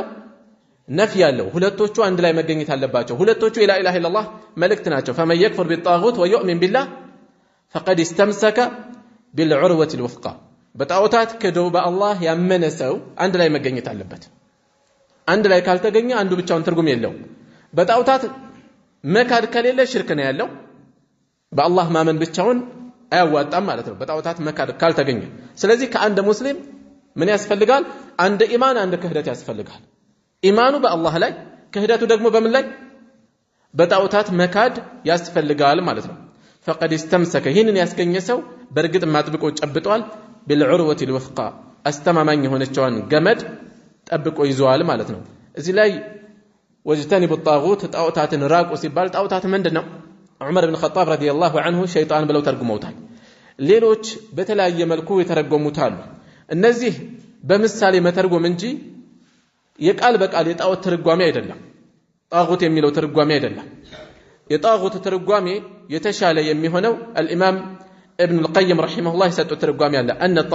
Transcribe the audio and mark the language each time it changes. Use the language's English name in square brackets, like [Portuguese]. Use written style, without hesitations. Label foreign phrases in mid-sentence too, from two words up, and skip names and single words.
[Amharic] ነፍይ አለው። ሁለቶቹ አንድ ላይ መገኘት አለባቸው። ሁለቶቹ [Arabic] لا إله إلا الله [Amharic] መልእክት ናቸው። [Arabic] فمن يكفر بالطاغوت ويؤمن بالله فقد استمسك بالعروة الوثقى። [Amharic] በጣዖታት ክዶ በአላህ ያመነ ሰው አንድ ላይ መገኘት አለበት። አንድ ላይ ካልተገኘ አንዱ ብቻውን ትርጉም የለውም። በጣዖታት መካድ ከሌለ ሽርክ ነው ያለው። በአላህ ማመን ብቻውን አያዋጣም ማለት ነው በጣዖታት መካድ ካልተገኘ። ስለዚህ ከአንድ ሙስሊም ምን ያስፈልጋል? አንድ ኢማን አንድ ክህደት ያስፈልጋል። ኢማኑ በአላህ ላይ ክህደቱ ደግሞ በምን ላይ? በጣዖታት መካድ ያስፈልጋል ማለት ነው። [Arabic] فقد استمسك [Amharic] ይህንን ያስገኘ ሰው በእርግጥ ማጥብቆ ጨብጧል [Arabic] بالعروة الوثقى [Amharic] አስተማማኝ የሆነችዋን ገመድ ጠብቆ ይዟል ማለት ነው። እዚህ ላይ [Arabic] واجتنبوا الطاغوت [Amharic] ጣዖታትን ራቁ ሲባል ጣዖታት ምንድነው? ዑመር ኢብኑ ኸጣብ [Arabic] رضي الله عنه [Amharic] ሸይጣን ብለው ተርጉመውታል። ሌሎች በተለያየ መልኩ የተረጎሙት አሉ። እነዚህ በምሳሌ መተርጎም እንጂ የቃል በቃል የጣዖት ትርጓሜ አይደለም። ጣጉት የሚለው ትርጓሜ አይደለም። የጣጉት ትርጓሜ የተሻለ የሚሆነው አልኢማም ኢብኑ አልቀይም ረሂመሁላህ የሰጡት ትርጓሜ አለ። አነ